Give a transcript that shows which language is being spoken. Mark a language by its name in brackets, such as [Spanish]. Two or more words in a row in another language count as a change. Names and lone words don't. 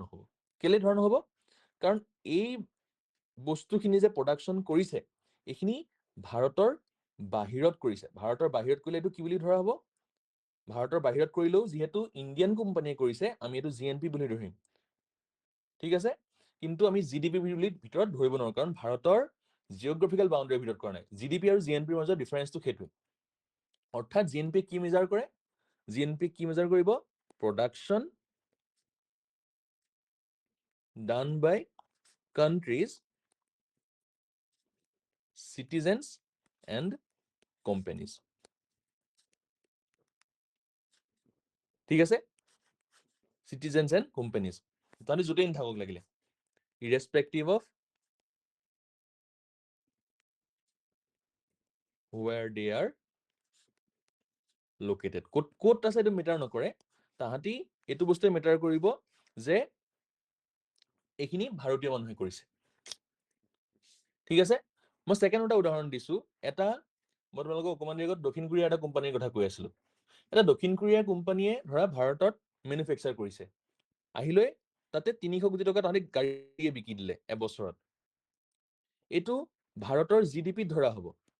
[Assamese] নহ'ব কেলে ধৰা নহ'ব কাৰণ এই বস্তুখিনি যে প্ৰডাকশ্যন কৰিছে এইখিনি ভাৰতৰ বাহিৰত কৰিছে ভাৰতৰ বাহিৰত কৰিলে এইটো কি বুলি ধৰা হ'ব ভাৰতৰ বাহিৰত কৰিলেও যিহেতু ইণ্ডিয়ান কোম্পানীয়ে কৰিছে আমি এইটো জিএনপি বুলি ধৰিম ঠিক আছে কিন্তু আমি জিডিপি বুলি ভিতৰত ধৰিব নোৱাৰো কাৰণ ভাৰতৰ [English] geographical boundary [Assamese] ভিতৰত কৰা নাই জিডিপি আৰু জিএনপিৰ মাজৰ ডিফাৰেন্সটো সেইটোৱে অৰ্থাৎ জিএনপি কি মেজাৰ কৰে জিএনপি কি মেজাৰ কৰিব প্ৰডাকশ্যন [English] done by countries citizens and companies [Assamese] ঠিক আছে [English] citizens and companies [Assamese] তাহলে য'তেই নাথাকক লাগিলে [English] irrespective of where they are located [Assamese] ক'ত আছে এইটো মেটাৰ নকৰে তাহাঁতি এইটো বস্তুৱে মেটাৰ কৰিব যে এইখিনি ভাৰতীয় মানুহে কৰিছে ঠিক আছে মই ছেকেণ্ড এটা উদাহৰণ দিছো এটা মই তোমালোকক অকমান দেৰি আগত দক্ষিণ কোৰিয়াৰ এটা কোম্পানীৰ কথা কৈ আছিলো এটা দক্ষিণ কোৰিয়াৰ কোম্পানীয়ে ধৰা ভাৰতত মেনুফেকচাৰ কৰিছে আহিলৈ তাতে 300 কোটি টকা তাহাঁতি গাড়ীয়ে বিকি দিলে এবছৰত এইটো ভাৰতৰ জিডিপি ধৰা হ'ব